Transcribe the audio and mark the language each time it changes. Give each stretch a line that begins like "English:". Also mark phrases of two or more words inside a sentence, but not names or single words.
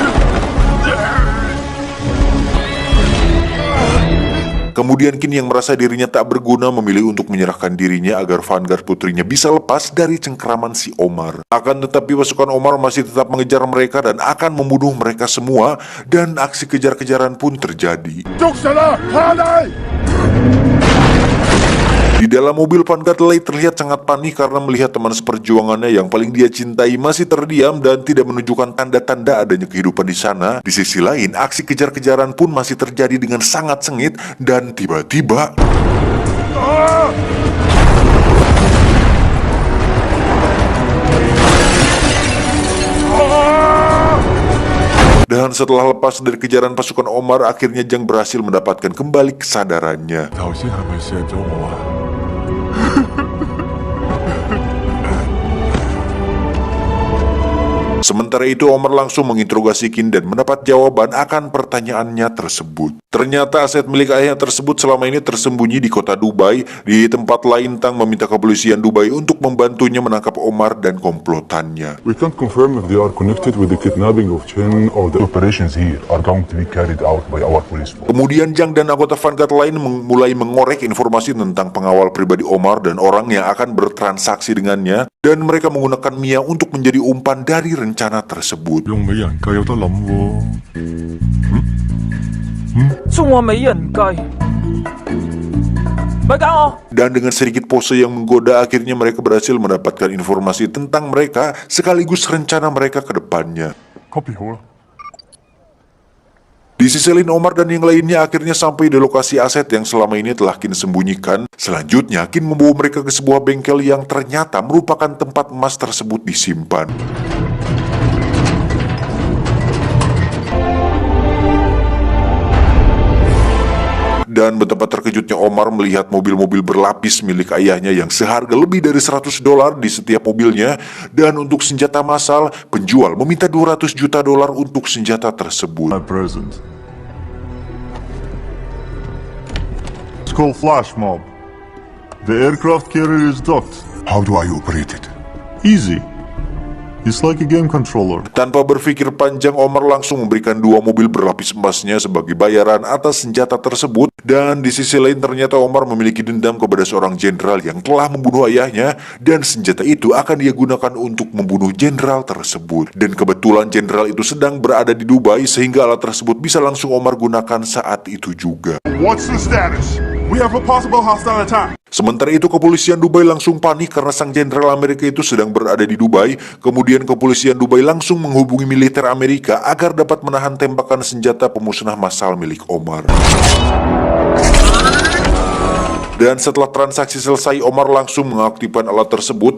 Indonesian: Kemudian Qin yang merasa dirinya tak berguna memilih untuk menyerahkan dirinya agar Vanguard putrinya bisa lepas dari cengkraman si Omar. Akan tetapi pasukan Omar masih tetap mengejar mereka dan akan membunuh mereka semua, dan aksi kejar-kejaran pun terjadi.
Cantonese: 捉實啦，下嚟！
Indonesian: Di dalam mobil, Vanguard Lei terlihat sangat panik karena melihat teman seperjuangannya yang paling dia cintai masih terdiam dan tidak menunjukkan tanda-tanda adanya kehidupan di sana. Di sisi lain, aksi kejar-kejaran pun masih terjadi dengan sangat sengit, dan tiba-tiba dan setelah lepas dari kejaran pasukan Omar, akhirnya Jiang berhasil mendapatkan kembali kesadarannya.
Cantonese: 頭先係咪射咗我啊？
Indonesian: Di Sementara itu Omar langsung menginterogasi Kin dan mendapat jawaban akan pertanyaannya tersebut. Ternyata aset milik ayahnya tersebut selama ini tersembunyi di kota Dubai. Di tempat lain, Tang meminta kepolisian Dubai untuk membantunya menangkap Omar dan komplotannya.
English: We can't confirm if they are connected with the kidnapping of Chen or the operations here are going to be carried out by our police force.
Indonesian: Kemudian Zhang dan anggota Vanguard lain mulai mengorek informasi tentang pengawal pribadi Omar dan orang yang akan bertransaksi dengannya, dan mereka menggunakan Mia untuk menjadi umpan dari rencana tersebut.
Cantonese: 用美人計有得諗喎。送我美人計，咪搞我！
Indonesian: Dan dengan sedikit pose yang menggoda, akhirnya mereka berhasil mendapatkan informasi tentang mereka sekaligus rencana mereka ke depannya.
Cantonese: copy 好啦。
Indonesian: Di sisi lain, Omar dan yang lainnya akhirnya sampai di lokasi aset yang selama ini telah Kin sembunyikan. Selanjutnya, Kin membawa mereka ke sebuah bengkel yang ternyata merupakan tempat emas tersebut disimpan. Dan betapa terkejutnya Omar melihat mobil-mobil berlapis milik ayahnya yang seharga lebih dari $100 di setiap mobilnya. Dan untuk senjata massal, penjual meminta $200 juta untuk senjata tersebut.
English: My present. It's called Flash Mob. The aircraft carrier is docked. How do I operate it? Easy. It's like a game controller.
Indonesian: Tanpa berpikir panjang, Omar langsung memberikan 2 mobil berlapis emasnya sebagai bayaran atas senjata tersebut. Dan di sisi lain ternyata Omar memiliki dendam kepada seorang jenderal yang telah membunuh ayahnya, dan senjata itu akan dia gunakan untuk membunuh jenderal tersebut. Dan kebetulan jenderal itu sedang berada di Dubai sehingga alat tersebut bisa langsung Omar gunakan saat itu juga.
English: What's the status? We have a possible hostile attack.
Indonesian: Sementara itu kepolisian Dubai langsung panik karena sang jenderal Amerika itu sedang berada di Dubai. Kemudian kepolisian Dubai langsung menghubungi militer Amerika agar dapat menahan tembakan senjata pemusnah massal milik Omar. Dan setelah transaksi selesai, Omar langsung mengaktifkan alat tersebut.